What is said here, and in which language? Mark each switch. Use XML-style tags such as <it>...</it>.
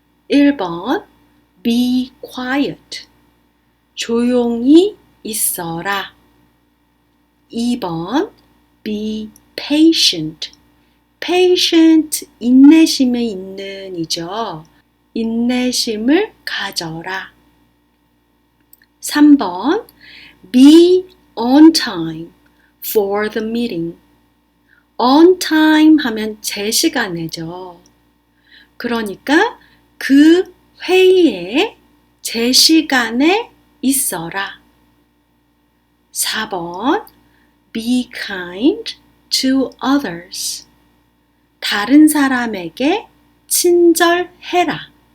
<ko>1번</ko> <en>be quiet</en> <ko>조용히 있어라. 2번</ko> <en>be patient</en> <ko>patient 인내심에 있는 이죠. 인내심을 가져라.</ko> <en>3번 be on time for the meeting on time</en> <ko>하면 제 시간에죠. 그러니까 그 회의에 제 시간에 있어라.</ko> <en>4번 be kind to others</en> <ko>다른 사람에게 친절해라.</ko>